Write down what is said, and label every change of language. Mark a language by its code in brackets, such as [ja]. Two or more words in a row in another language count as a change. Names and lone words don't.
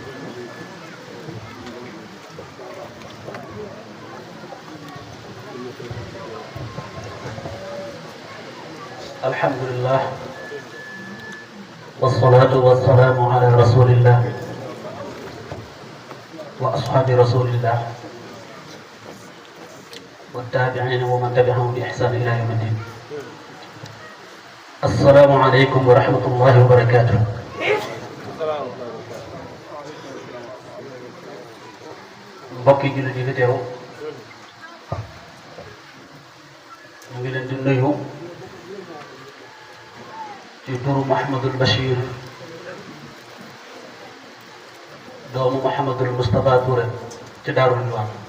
[ar] alhamdulillah والصلاة والسلام على رسول الله وأصحاب رسول الله والتابعين ومن تبعهم بإحسان إلى يوم الدين. السلام عليكم ورحمة الله وبركاته. [wo] mbokki jullit yi fi teew ñu ngi leen di nuyu ci turu Mouhamadul Bachir doomu Mouhamadul Moustapha Touré ci Daaru Ridwaan